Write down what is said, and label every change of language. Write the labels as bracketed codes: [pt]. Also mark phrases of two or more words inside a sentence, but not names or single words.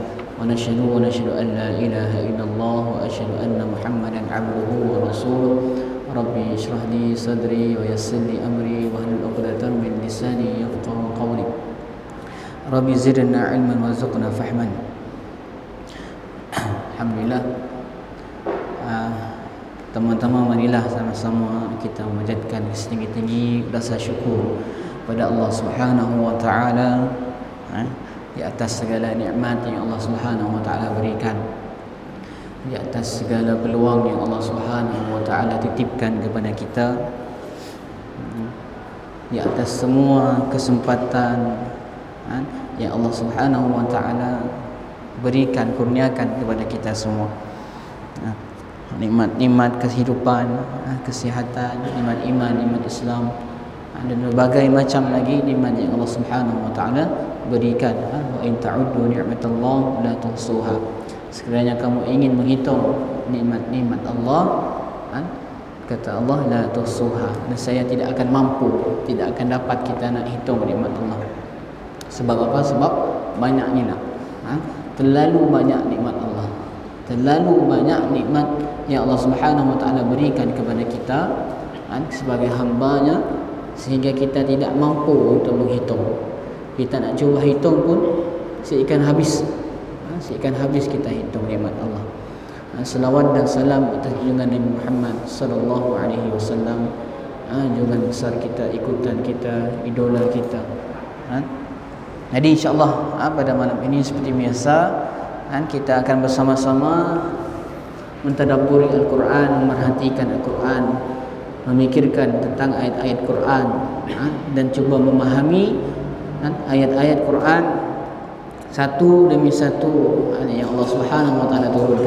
[ar] ونشهد أن لا إله إلا الله وأشهد أن محمدا عبده ورسوله. رب اشرح لي صدري ويسر لي أمري واحلل عقدة من لساني يفقهوا قولي. رب زدنا علما وارزقنا فهما. Alhamdulillah, [ms] teman-teman, marilah sama-sama kita memanjatkan setinggi-tinggi rasa syukur pada Allah [ar] سبحانه وتعالى [ms] di atas segala nikmat yang Allah [ar] سبحانه وتعالى [ms] berikan, di atas segala peluang yang Allah [ar] سبحانه وتعالى [ms] titipkan kepada kita, di atas semua kesempatan yang Allah [ar] سبحانه وتعالى [ms] berikan, kurniakan kepada kita semua. Nikmat-nikmat kehidupan, kesihatan, nikmat iman, nikmat Islam, dan berbagai macam lagi nikmat yang Allah [ar] سبحانه وتعالى [ms] berikan. [ar] وإن تعدوا نعمة الله لا تحصوها. [ms] Sekiranya kamu ingin menghitung nikmat-nikmat Allah, kata Allah, [ar] لا تحصوها, [ms] saya tidak akan mampu, tidak akan dapat kita nak hitung nikmat Allah. Sebab apa? Sebab banyaknya lah. Terlalu banyak nikmat Allah, terlalu banyak nikmat yang Allah [ar] سبحانه وتعالى [ms] berikan kepada kita sebagai hamba-Nya, sehingga kita tidak mampu untuk menghitung. Kita nak cuba hitung pun seakan habis, seakan habis kita hitung nikmat Allah. Selawat dan salam atas junjungan Nabi Muhammad [ar] صلى الله عليه وسلم, [ms] junjungan besar kita, ikutan kita, idola kita. Jadi [ar] إن شاء الله [ms] pada malam ini seperti biasa kita akan bersama-sama mentadabburi Al-Quran, memerhatikan Al-Quran, memikirkan tentang ayat-ayat Quran, dan cuba memahami ayat-ayat Quran satu demi satu yang Allah [ar] سبحانه وتعالى [ms] turunkan.